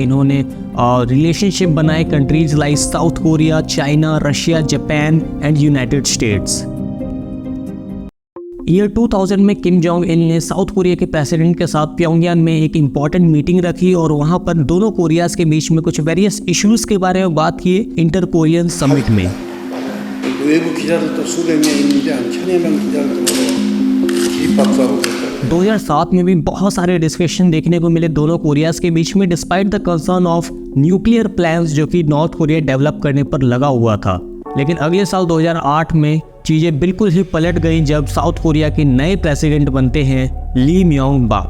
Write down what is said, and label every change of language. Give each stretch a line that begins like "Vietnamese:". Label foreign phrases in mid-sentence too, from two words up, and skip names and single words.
Hindi: इन्होंने रिलेशनशिप बनाए
English: countries like South Korea, China, Russia, Japan and United States.
Hindi: ईयर 2000 में किम जोंग इल ने साउथ कोरिया के प्रेसिडेंट के साथ प्योंगयांग में एक
English: important meeting
Hindi: रखी और वहां पर दोनों कोरियाज के बीच में कुछ
English: various issues
Hindi: के बारे में बात की
English: inter Korean summit
Hindi: में।
Korean: 외부 기자들도 수백 명 있는데 한 1000여 명 기자들도 기립박수하고
Hindi: 2007 में भी बहुत सारे डिस्कशन देखने को मिले दोनों कोरियाज के बीच में,
English: despite the concern of nuclear plans
Hindi: जो कि नॉर्थ कोरिया डेवलप करने पर लगा हुआ था। लेकिन अगले साल 2008 में चीज़ें बिल्कुल ही पलट गई जब साउथ कोरिया के नए प्रेसिडेंट बनते हैं ली म्योंग बाक।